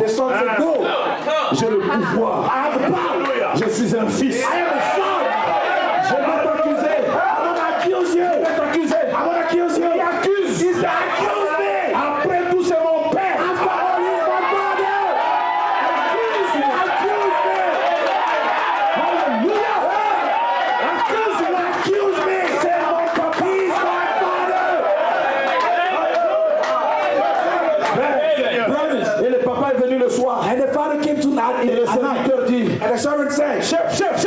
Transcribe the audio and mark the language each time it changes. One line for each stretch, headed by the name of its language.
English: The son said, no,
French: j'ai le pouvoir.
English: I have the power.
French: Je suis un fils.
English: I am a son.
French: Je vais t'accuser.
English: I want to accuse you.
French: Je vais t'accuser.
English: I want to accuse you. He accuse. He said, accuse me.
French: Après tout, c'est mon père.
English: After all, he's my father. Accuse me. Accuse me. Hallelujah. Accuse me. Accuse me.
French: C'est mon papa.
English: He's my father. Brothers.
French: Et le papa est venu le soir.
English: And the father came to night.
French: Et le serviteur dit.
English: And the servant said, chef.